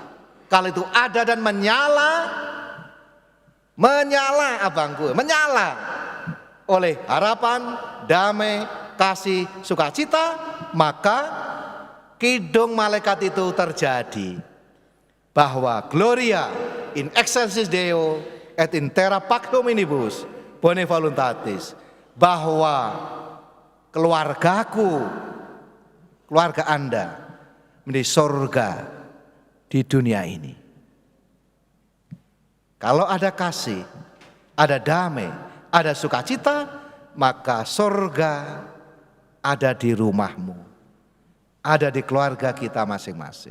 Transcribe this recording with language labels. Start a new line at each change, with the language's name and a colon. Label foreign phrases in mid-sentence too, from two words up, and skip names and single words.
Indonesian: Kalau itu ada dan menyala abangku, menyala oleh harapan, damai, kasih, sukacita, maka kidung malaikat itu terjadi.
Latin: Bahwa Gloria in excelsis Deo et in terra pax hominibus bone voluntatis.
Indonesian: Bahwa keluargaku, keluarga Anda menjadi surga di dunia ini. Kalau ada kasih, ada damai, ada sukacita, maka surga ada di rumahmu, ada di keluarga kita masing-masing.